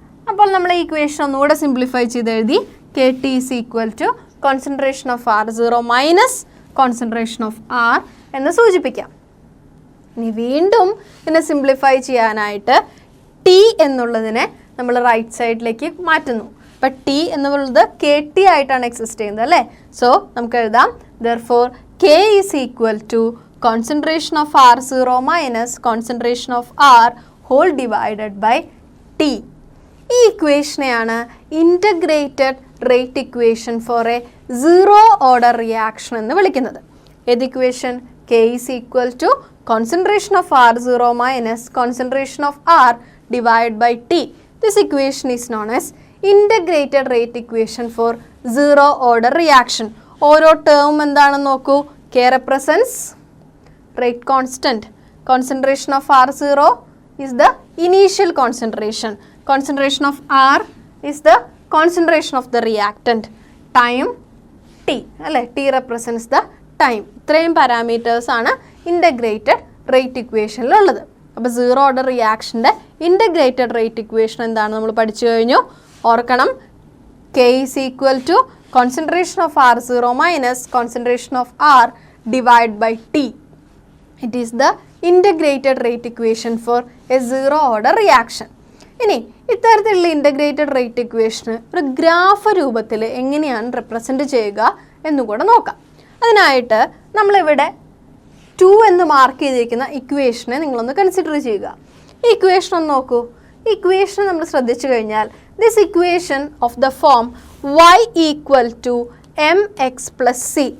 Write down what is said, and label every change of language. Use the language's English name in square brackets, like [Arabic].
[Malayalam] അപ്പോൾ നമ്മൾ ഈ ഇക്വേഷൻ ഒന്നുകൂടെ സിംപ്ലിഫൈ ചെയ്ത് എഴുതി [English] K T is equal to concentration of R zero minus concentration of R [Malayalam] എന്ന് സൂചിപ്പിക്കാം. ഇനി വീണ്ടും ഇതിനെ സിംപ്ലിഫൈ ചെയ്യാനായിട്ട് ടി എന്നുള്ളതിനെ നമ്മൾ റൈറ്റ് സൈഡിലേക്ക് മാറ്റുന്നു. അപ്പം ടി എന്നുള്ളത് കെ ടി ആയിട്ടാണ് എക്സിസ്റ്റ് ചെയ്യുന്നത് അല്ലേ? [English] so [Malayalam] നമുക്ക് എഴുതാം [English] therefore K is equal to concentration of R0 minus concentration of R whole divided by T. ഈ ഇക്വേഷനെയാണ് integrated rate equation for a zero order reaction എന്ന് വിളിക്കുന്നത്. [Malayalam] ഏത് equation? [English] K is equal to concentration of R0 minus concentration of R divided by T. This equation is known as integrated rate equation for zero order reaction. [Malayalam] ഓരോ term എന്താണെന്ന് നോക്കൂ. [English] K represents rate constant. Concentration of R0 is the initial concentration. Concentration of R is the concentration of the reactant. Time T [Malayalam] അല്ലേ? [English] T represents the time. [Malayalam] ഇത്രയും parameters ആണ് integrated rate ഇക്വേഷനിലുള്ളത്. അപ്പോൾ zero order റിയാക്ഷൻ്റെ integrated rate equation എന്താണ് നമ്മൾ പഠിച്ചു കഴിഞ്ഞു. ഓർക്കണം, [English] K is equal to concentration of R0 minus concentration of R divided by T. It is the integrated rate equation for a zero order reaction. [Malayalam] ഇനി ഇത്തരത്തിലുള്ള integrated rate ഇക്വേഷന് ഒരു graph രൂപത്തിൽ എങ്ങനെയാണ് റെപ്രസെൻറ്റ് ചെയ്യുക എന്നുകൂടെ നോക്കാം. അതിനായിട്ട് നമ്മളിവിടെ 2 എന്ന് മാർക്ക് ചെയ്തിരിക്കുന്ന ഇക്വേഷനെ നിങ്ങളൊന്ന് കൺസിഡർ ചെയ്യുക. ഈ ഇക്വേഷൻ ഒന്ന് നോക്കൂ. ഈ ഇക്വേഷൻ നമ്മൾ ശ്രദ്ധിച്ചു കഴിഞ്ഞാൽ [English] This equation of the form y equal to M X plus C.